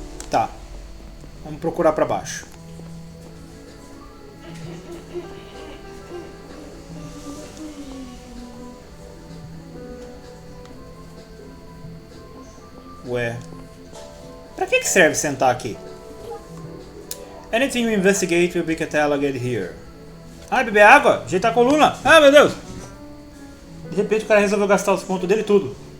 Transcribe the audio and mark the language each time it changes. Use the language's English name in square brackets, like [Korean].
[Portuguese] Tá. Vamos procurar pra baixo. Ué. Pra que serve sentar aqui? [English] Anything you investigate will be cataloged here. [Portuguese] Beber água? Ajeitar a coluna. Meu Deus! De repente o cara resolveu gastar os pontos dele tudo.